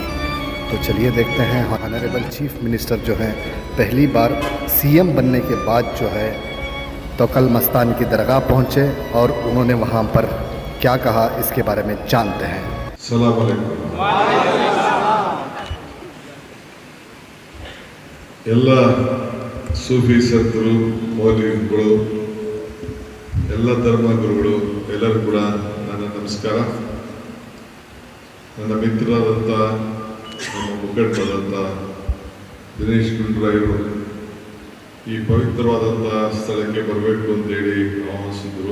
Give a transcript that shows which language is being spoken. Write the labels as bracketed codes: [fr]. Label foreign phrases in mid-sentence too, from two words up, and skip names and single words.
[hi] तो चलिए देखते हैं। [en] Honourable Chief Minister [hi] जो है पहली बार सीएम बनने के बाद जो है तौक़ल मस्तान की दरगाह पहुँचे और उन्होंने वहाँ पर क्या कहा, इसके बारे में जानते हैं। [ar] سلام عليكم. [kn] ಎಲ್ಲ ಸೂಫಿ ಸಂತರು, ಮೌಲ್ವಿಗಳು, ಎಲ್ಲ ಧರ್ಮಗುರುಗಳು ಎಲ್ಲರೂ ಕೂಡ ನನ್ನ ನಮಸ್ಕಾರ. ನನ್ನ ಮಿತ್ರರಾದಂಥ, ನಮ್ಮ ಮುಖಂಡರಾದಂಥ ದಿನೇಶ್ ಗುಂಡೂರಾಯರು ಈ ಪವಿತ್ರವಾದಂಥ ಸ್ಥಳಕ್ಕೆ ಬರಬೇಕು ಅಂತೇಳಿ ಆಹ್ವಾನಿಸಿದ್ರು.